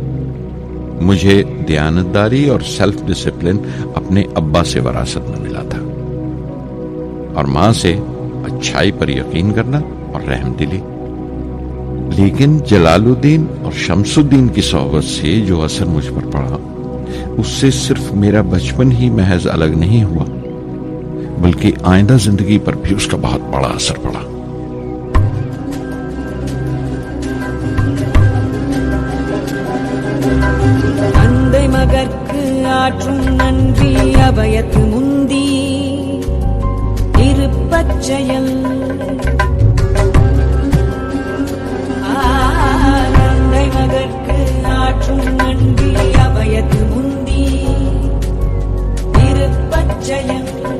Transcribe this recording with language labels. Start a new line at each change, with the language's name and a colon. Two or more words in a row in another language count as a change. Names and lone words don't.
Urdu: مجھے دیانتداری اور
English: self discipline
Urdu: اپنے ابا سے وراثت میں ملا تھا، اور ماں سے اچھائی پر یقین کرنا اور رحم دلی۔ لیکن جلال الدین اور شمس الدین کی صحبت سے جو اثر مجھ پر پڑا، اس سے صرف میرا بچپن ہی محض الگ نہیں ہوا، بلکہ آئندہ زندگی پر بھی اس کا بہت بڑا اثر پڑا۔
Tamil: தந்தை மகற்கு ஆற்றும் நன்றி அபயத்து முந்தி இருப்பச்செயல் தந்தை மகற்கு ஆற்றும் நன்றி அபயத்து முந்தி இருப்பச்செயல்